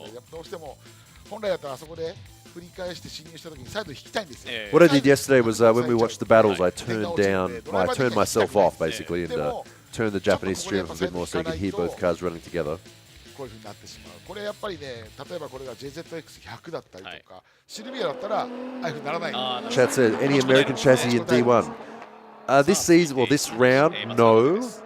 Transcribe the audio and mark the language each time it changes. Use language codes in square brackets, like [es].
[ja] どうしても本来だったらあそこで振り返して進入した時に再度引きたいんですよ。 [en] What I did yesterday was when we watched the battles, I turned myself off basically, and turn the Japanese stream a bit more so you can hear both cars running together. [ja] こういう風になってしまう。これやっぱりね、例えばこれが JZX100 だったりとか、シルビアだったらああいう風にならない。 [en] Chat said, any American chassis in D1? This season, well, this round, no.